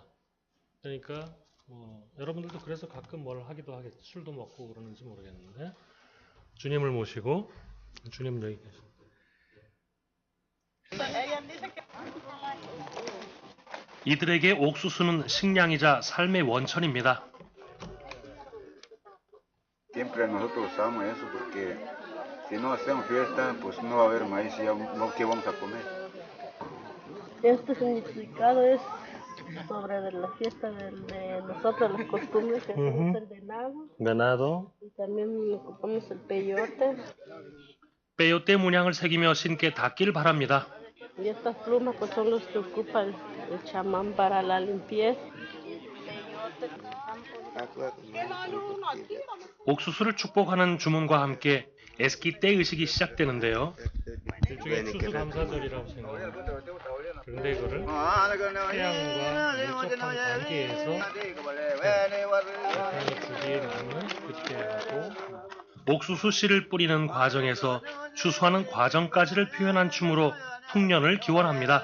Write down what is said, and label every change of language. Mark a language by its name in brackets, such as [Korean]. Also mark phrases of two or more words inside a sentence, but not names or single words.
[Korean] 그러니까 여러분들도 그래서 가끔 뭘 하기도 하겠죠. 술도 먹고 그러는지 모르겠는데 주님을 모시고 주님 여기 계십니다. 이들에게 옥수수는 식량이자 삶의 원천입니다. [Spanish] Siempre nosotros usamos eso porque si no hacemos fiesta, pues no va a haber maíz y ya ¿qué vamos a comer? Este significado es sobre de la fiesta de nosotros, las costumbres que hacemos el venado y también ocupamos el peyote. [Korean] 빼요떼 문양을 새기며 신께 닿길 바랍니다. [Spanish] Y estas plumas pues son los que ocupa el chamán para la limpieza. [Korean] 옥수수를 축복하는 주문과 함께 에스키떼 의식이 시작되는데요. 일종의 추수 감사절이라고 생각합니다. 그런데 이거를 태양과 밀접한 관계에서 태양의 주기에 맞는 그때하고 옥수수 씨를 뿌리는 과정에서 추수하는 과정까지를 표현한 춤으로 풍년을 기원합니다.